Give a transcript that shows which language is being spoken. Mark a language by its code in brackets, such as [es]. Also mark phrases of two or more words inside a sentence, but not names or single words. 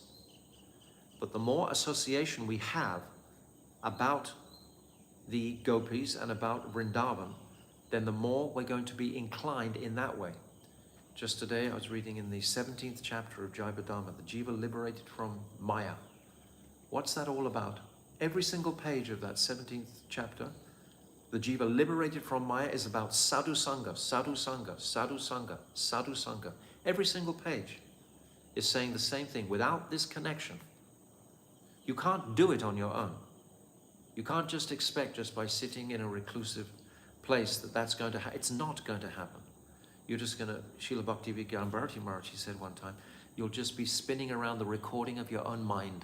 [en] But the more association we have about the gopis and about Vrindavan, then the more we're going to be inclined in that way. Just today I was reading in the 17th chapter of Jayabadama, the Jiva liberated from Maya. What's that all about? Every single page of that 17th chapter, the Jiva liberated from Maya is about [sa] sadhu sangha, sadhu sangha, sadhu sangha, sadhu sangha. [en] Every single page is saying the same thing. Without this connection, you can't do it on your own. You can't just expect, just by sitting in a reclusive place, that that's going to happen. It's not going to happen. You're just going to, Srila Bhaktivedanta Swami Prabhupada, he said one time, you'll just be spinning around the recording of your own mind.